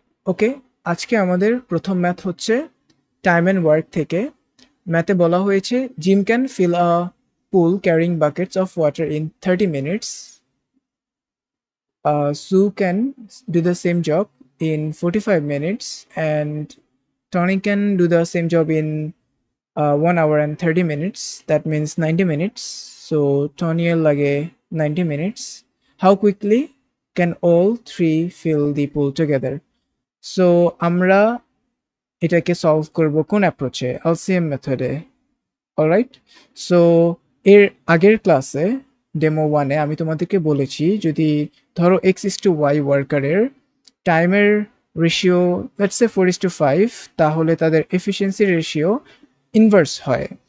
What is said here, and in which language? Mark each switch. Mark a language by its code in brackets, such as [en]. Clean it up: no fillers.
[bn] ওকে, আজকে আমাদের প্রথম ম্যাথ হচ্ছে টাইম অ্যান্ড ওয়ার্ক থেকে। ম্যাথে বলা হয়েছে [en] Jim can fill a pool carrying buckets of water in 30 minutes. Sue can do the same job in 45 minutes, and Tony can do the same job in 1 hour and 30 minutes. That means 90 minutes. So Tony will lage 90 minutes. How quickly can all three fill the pool together? [bn] So আমরা এটাকে solve করব কোন অ্যাপ্রোচে? LCM মেথডে। Alright, so এর আগের ক্লাসে demo ওয়ানে আমি তোমাদেরকে বলেছি যদি ধরো এক্স ইস টু ওয়াই ওয়ার্কারের টাইমের রেশিও লেটস সে 4:5, তাহলে তাদের এফিসিয়েন্সি রেশিও ইনভার্স হয়।